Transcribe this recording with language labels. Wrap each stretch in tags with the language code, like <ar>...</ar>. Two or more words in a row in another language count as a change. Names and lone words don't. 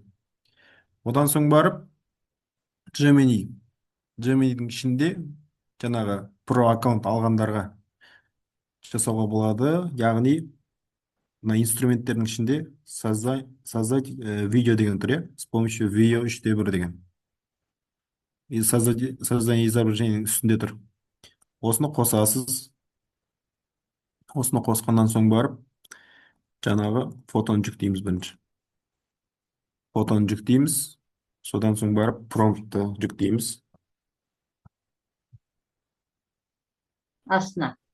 <kk>Одан соң барып Gemini'дің ішінде жанагы про аккаунт алгандарға жасауға болады. Яғни мына инструменттердің ішінде</kk> <ru>создать видео</ru> <kk>деген тұр,</kk> <ru>с помощью видео 3D1 деген. И создание изображения</ru> <kk>үстінде тұр. Осыны қосасыз. Осыны қосқаннан соң барып, жанағы фотоны жүктейміз бірінші. Фотоны жүктейміз. Содан соң барып промптты жүктейміз. Астына.</kk>